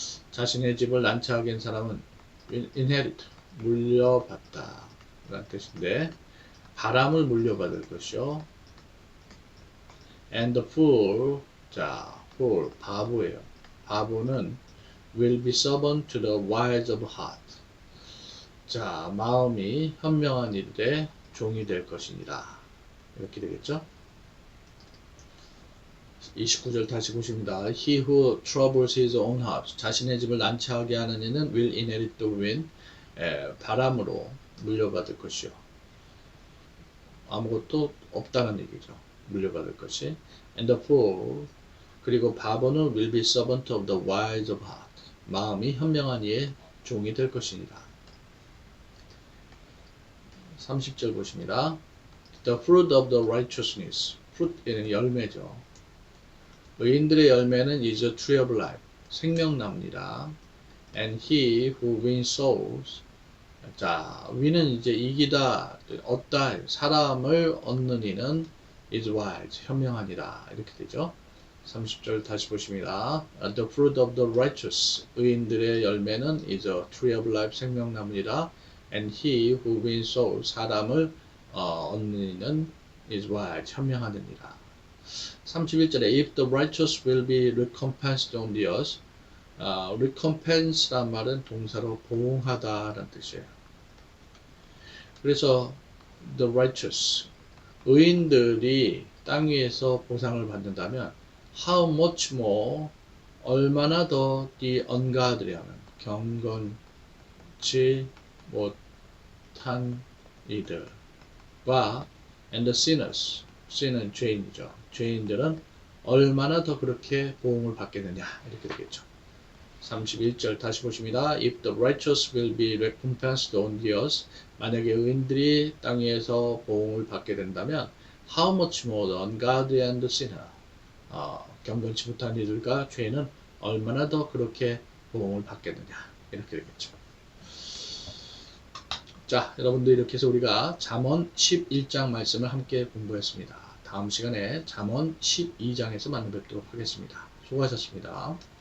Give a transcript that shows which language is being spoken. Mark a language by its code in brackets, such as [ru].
[ko] 자신의 집을 난처하게 한 사람은 inherit, 물려받다 라는 뜻인데 바람을 물려받을 것이요. [en] And the fool, [ko] 자, [en] fool, [ko] 바보예요. 바보는 [en] will be servant to the wise of heart. [ko] 자, 마음이 현명한 이들의 종이 될 것이니라. 이렇게 되겠죠. 29절 다시 보십니다. [en] He who troubles his own house. [ko] 자신의 집을 난처하게 하는 이는 [en] will inherit the wind. [ko] 바람으로 물려받을 것이요. 아무것도 없다는 얘기죠. 물려받을 것이. [en] And the fool. [ko] 그리고 바보는 [en] will be servant of the wise of heart. [ko] 마음이 현명한 이의 종이 될 것이니라. 30절 보십니다. [en] The fruit of the righteousness. [ko] fruit에는 열매죠. 의인들의 열매는 [en] is a tree of life. [ko] 생명나무니라. [en] And he who wins souls. [ko] 자, win은 이제 이기다, 얻다, 사람을 얻는 이는 [en] is wise. [ko] 현명하니라. 이렇게 되죠. 30절 다시 보십니다. [en] The fruit of the righteous. [ko] 의인들의 열매는 [en] is a tree of life. [ko] 생명나무니라. [en] And he who wins souls. [ko] 사람을 얻는 이는 [en] is wise. [ko] 현명하니라. 31절에 [en] If the righteous will be recompensed on the earth. [ko] recompense란 말은 동사로 보응하다라는 뜻이에요. 그래서 [en] the righteous, [ko] 의인들이 땅 위에서 보상을 받는다면 [en] how much more, [ko] 얼마나 더 [en] the ungodly [ko] 하면 경건치 못한 이들과 [en] and the sinners, [ko] sin은 죄인이죠. 죄인들은 얼마나 더 그렇게 보응을 받겠느냐 이렇게 되겠죠. 31절 다시 보십니다. [en] If the righteous will be recompensed on the earth. [ko] 만약에 의인들이 땅 위에서 보응을 받게 된다면 [en] how much more the ungodly and the sinner. [ko] 경건치 못한 이들과 죄인은 얼마나 더 그렇게 보응을 받겠느냐 이렇게 되겠죠. 자, 여러분들 이렇게 해서 우리가 잠언 11장 말씀을 함께 공부했습니다. 다음 시간에 잠언 12장에서 만나 뵙도록 하겠습니다. 수고하셨습니다.